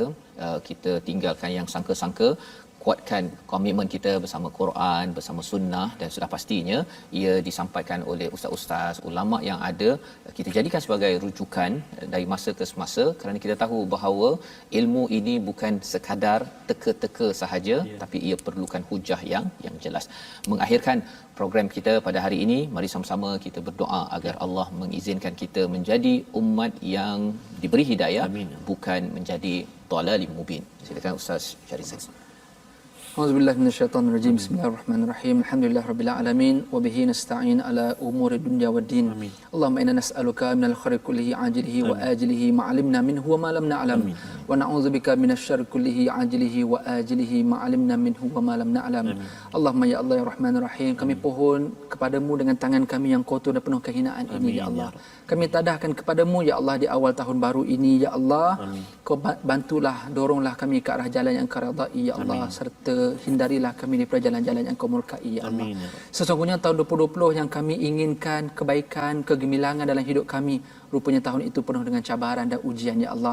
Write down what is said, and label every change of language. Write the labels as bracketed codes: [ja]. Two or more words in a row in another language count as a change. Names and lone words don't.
[ms] Kita tinggalkan yang sangka-sangka, kuatkan komitmen kita bersama Quran, bersama sunnah, dan sudah pastinya ia disampaikan oleh ustaz-ustaz, ulama yang ada, kita jadikan sebagai rujukan dari masa ke semasa, kerana kita tahu bahawa ilmu ini bukan sekadar teka-teka sahaja, tapi ia perlukan hujah yang jelas. Mengakhirkan program kita pada hari ini, mari sama-sama kita berdoa agar Allah mengizinkan kita menjadi umat yang diberi hidayah. Amin. Bukan menjadi [ar] ضلال مبين. [ms] Silakan Ustaz Syarif. [ar] أعوذ بالله من الشيطان الرجيم. بسم الله الرحمن الرحيم. الحمد لله رب العالمين وبه نستعين على أمور الدنيا والدين. اللهم إنا نسألك من الخير كله عاجله وآجله ما علمنا منه وما لم نعلم. ونعوذ بك من الشر كله عاجله وآجله ما علمنا منه وما لم نعلم. اللهم يا الله يا الرحمن الرحيم, [ms] kami pohon kepadamu dengan tangan kami yang kotor dan penuh kehinaan ini ya Allah. Kami tadahkan kepadamu ya Allah di awal tahun baru ini ya Allah. Kau bantulah, doronglah kami ke arah jalan yang Engkau redai ya Allah, serta hindarilah kami daripada jalan-jalan yang Kau murkai ya Allah. Sesungguhnya tahun 2020 yang kami inginkan kebaikan, kegemilangan dalam hidup kami, rupanya tahun itu penuh dengan cabaran dan ujian ya Allah.